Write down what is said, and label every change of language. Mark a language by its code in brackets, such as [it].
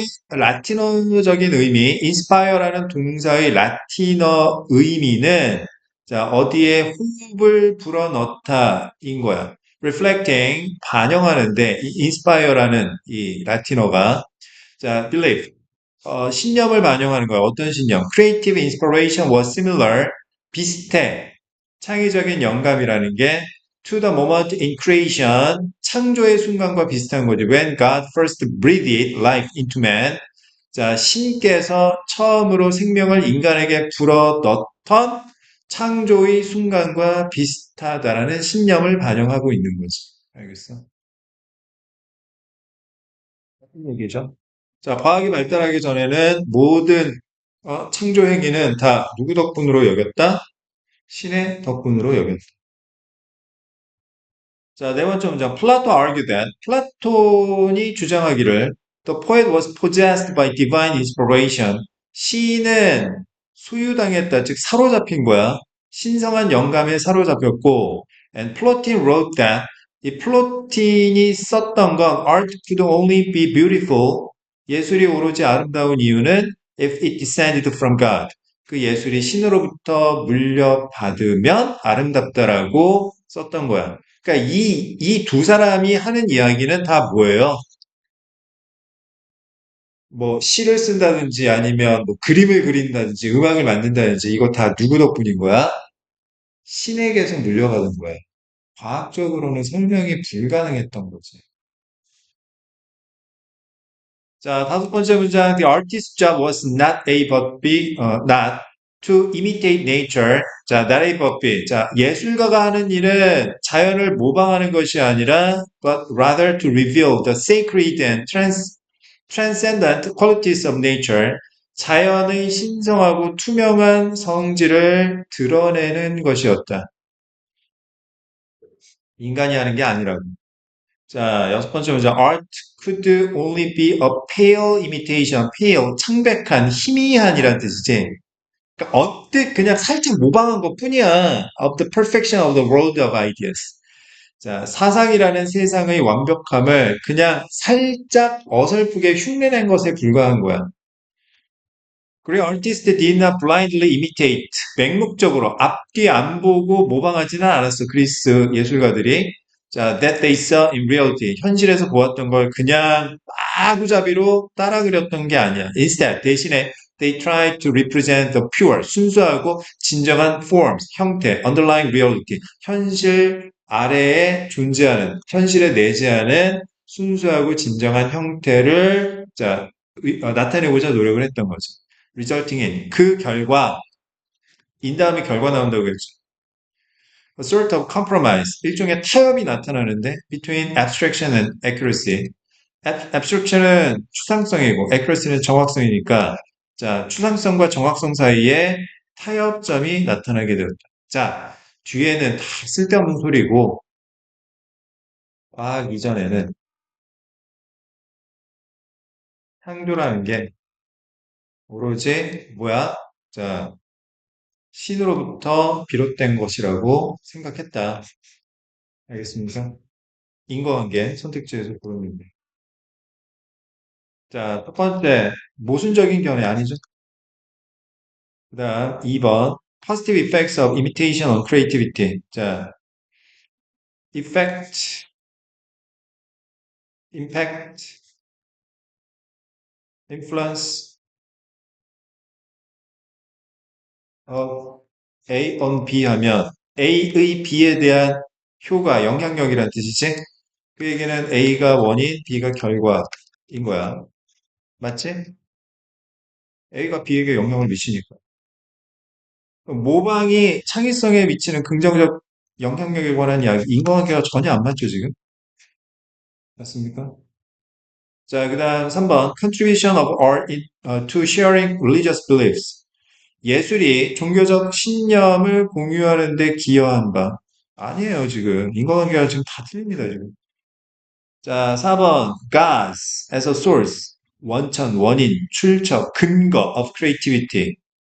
[ko] 라틴어적인 의미, inspire라는 동사의 라틴어 의미는 자, 어디에 호흡을 불어넣다인 거야. reflecting, 반영하는데, 이 inspire라는 이 라틴어가 자, belief, 신념을 반영하는 거야. 어떤 신념? [en] Creative inspiration was similar, [ko] 비슷해. 창의적인 영감이라는 게 [en] to the moment in creation, [ko] 창조의 순간과 비슷한 거지. [en] When God first breathed life into man. [ko] 자, 신께서 처음으로 생명을 인간에게 불어넣던 창조의 순간과 비슷하다라는 신념을 반영하고 있는 거지. 알겠어? 무슨 얘기죠? 자, 과학이 발달하기 전에는 모든 창조 행위는 다 누구 덕분으로 여겼다? 신의 덕분으로 여겼다. 자, 네 번째 문장. [en] 플라토 argued that [ko] 플라톤이 주장하기를 [en] the poet was possessed by divine inspiration. [ko] 시인은 소유당했다, 즉 사로잡힌 거야. 신성한 영감에 사로잡혔고, [en] and Plato wrote that [ko] 이 플로틴이 썼던 건 [en] art could only be beautiful. [ko] 예술이 오로지 아름다운 이유는 [en] if it descended from God. [ko] 그 예술이 신으로부터 물려받으면 아름답다라고 썼던 거야. 그러니까 이 두 사람이 하는 이야기는 다 뭐예요? 뭐 시를 쓴다든지 아니면 뭐 그림을 그린다든지 음악을 만든다든지 이거 다 누구 덕분인 거야? 신에게서 물려받은 거야. 과학적으로는 설명이 불가능했던 거지. 자, 다섯 번째 문장. [en] The artist's job was not A but B, not to imitate nature. 자, not A but B. [ko] 자, 예술가가 하는 일은 자연을 모방하는 것이 아니라 [en] but rather to reveal the sacred and transcendent qualities of nature. [ko] 자연의 신성하고 투명한 성질을 드러내는 것이었다. 인간이 하는 게 아니라고. 자, 여섯 번째 문장. [en] Art could only be a pale imitation. [ko] pale, 창백한, 희미한이란 뜻이지. 그러니까 언뜻 그냥 살짝 모방한 것 뿐이야. [en] Of the perfection of the world of ideas. [ko] 자, 사상이라는 세상의 완벽함을 그냥 살짝 어설프게 흉내낸 것에 불과한 거야. [en] 그리고 artist did not blindly imitate. [ko] 맹목적으로 앞뒤 안 보고 모방하지는 않았어. 그리스 예술가들이. [en] 자, that they saw in reality. [ko] 현실에서 보았던 걸 그냥 마구잡이로 따라 그렸던 게 아니야. [en] Instead, [ko] 대신에 [en] they tried to represent the pure, [ko] 순수하고 진정한 [en] forms, [ko] 형태, [en] underlying reality. [ko] 현실 아래에 존재하는, 현실에 내재하는 순수하고 진정한 형태를 자, 나타내고자 노력을 했던 거죠. resulting in 그 결과 in 다음에 결과 나온다고 했죠. [en] A sort of compromise [ko] 일종의 타협이 나타나는데 [en] between abstraction and accuracy. [ko] abstraction은 추상성이고 accuracy는 정확성이니까 자 추상성과 정확성 사이에 타협점이 나타나게 되었다. 자 뒤에는 다 쓸데없는 소리고 이전에는 창조라는 게 오로지 뭐야? 자 신으로부터 비롯된 것이라고 생각했다. 알겠습니까? 인과관계 선택지에서 고르면 돼. 자, 첫 번째, 모순적인 견해 아니죠? 그 다음, 2번, [en] positive effects of imitation on creativity. [ko] 자, [en] effect, impact, influence of A on B [ko] 하면 A의 B에 대한 효과, 영향력이란 뜻이지? 그 얘기는 A가 원인, B가 결과인 거야. 맞지? A가 B에게 영향을 미치니까. 모방이 창의성에 미치는 긍정적 영향력에 관한 이야기, 인과관계가 전혀 안 맞죠, 지금? 맞습니까? 자, 그 다음 3번. [en] Contribution of art to sharing religious beliefs. [ko] 예술이 종교적 신념을 공유하는 데 기여한 바. 아니에요, 지금. 인과관계가 지금 다 틀립니다, 지금. 자, 4번. [en] Gods as a source. [ko] 원천, 원인, 출처, 근거 [en] of creativity.